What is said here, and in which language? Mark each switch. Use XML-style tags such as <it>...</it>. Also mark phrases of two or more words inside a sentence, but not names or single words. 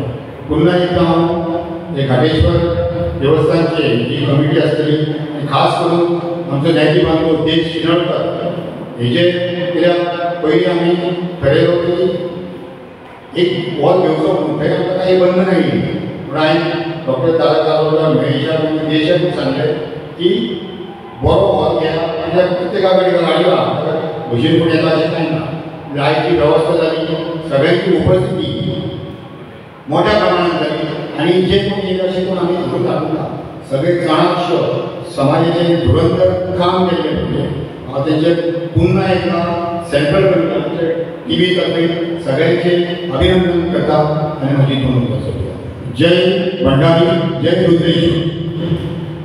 <kok>पुन्हा एकदां हांव हे घाटेश्वर देवस्थानचे जी कमिटी आसतली आनी खास करून आमचो न्यायची बांधव देश शिनळकर हेजे कित्याक पयलीं आमी थारायलो की एक हॉल घेवचो म्हणून थंय आमकां काही बंधन आयली पूण हांवें डॉक्टर तारक आरोलकर, महेशाक आनी देशाक सांगलें की बरो हॉल घ्या कित्याक प्रत्येका कडेन गाडयो आहा बशीन पूण येता अशें कांय ना।</kok> <mr>आयची वेवस्था जाली, सगळ्यांची उपस्थिती मोठ्या प्रमाणात जाली आणि जे कोणी येईल असे कोण आम्ही धरून टाकून सगळे चाणक्य समाजाचे धुरंधर काम केले म्हणजे त्यांचे पुन्हा एकदा</mr> <en>central government</en> <mr>टी व्हीतर्फे सगळ्यांचे अभिनंदन करतात आणि माझी दोन जय भंडारी जय रुद्रेश्वर.</mr>